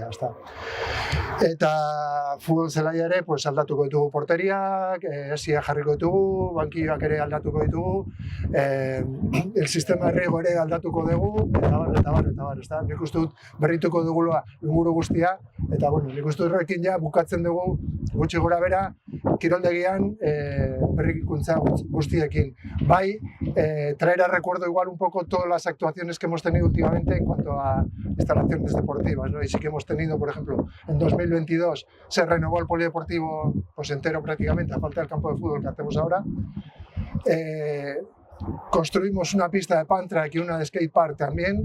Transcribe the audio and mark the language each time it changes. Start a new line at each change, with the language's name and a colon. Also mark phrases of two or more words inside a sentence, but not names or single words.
Basque: Eta futbol zelai ere aldatuko ditugu porteriak, esia jarriko ditugu, bankioak ere aldatuko ditugu,
Spanish: el sistema erriego
Basque: ere aldatuko dugu, eta bar. Nik uste dut berrituko dugula inguru guztia, eta nik uste dut horrekin bukatzen dugu gutxi gora bera, kiroldegian berrikuntza guztiekin. Bai,
Spanish: traer a recuerdo igual un poco todas las actuaciones que hemos tenido últimamente en cuanto a instalaciones deportivas, ¿no? Y sí que hemos tenido, por ejemplo, en 2022 se renovó el polideportivo entero prácticamente, a falta del campo de fútbol que hacemos ahora. Construimos una pista de Pantrack y una de skatepark también.